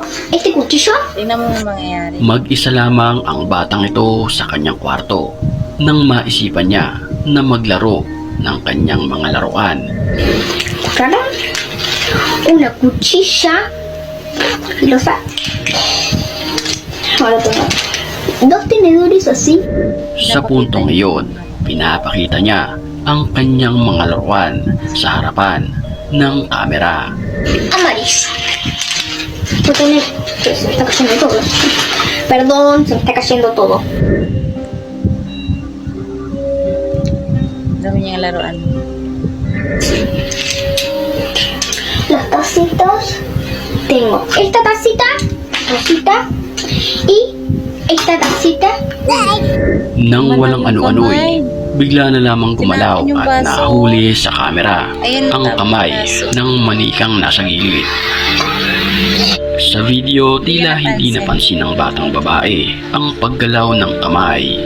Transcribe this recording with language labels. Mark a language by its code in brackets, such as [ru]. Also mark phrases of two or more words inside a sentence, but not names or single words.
[es] Este cuchillo. [tl] Tingnan mo yung mangyayari. Mag-isa lamang ang batang ito sa kanyang kwarto nang maisipan niya na maglaro ng kanyang mga laruan. [es] Sacaron una cuchilla y lo saca. Ahora toma dos tenedores así. [tl] Sa puntong iyon, pinapakita niya ang kanyang mga laruan sa harapan ng kamera. [es] Amarillo. Voy a poner que se me está cayendo todo. Perdón, se me está cayendo todo. [tl] Dami niyang laruan. [es] Las tacitas. Tengo esta tacita, rosita, y esta tacita. [tl] Nang walang ano-ano'y, bigla na lamang gumalaw at nahuli sa kamera ang kamay ng manikang nasa gilid. Sa video, tila hindi napansin ng batang babae ang paggalaw ng kamay.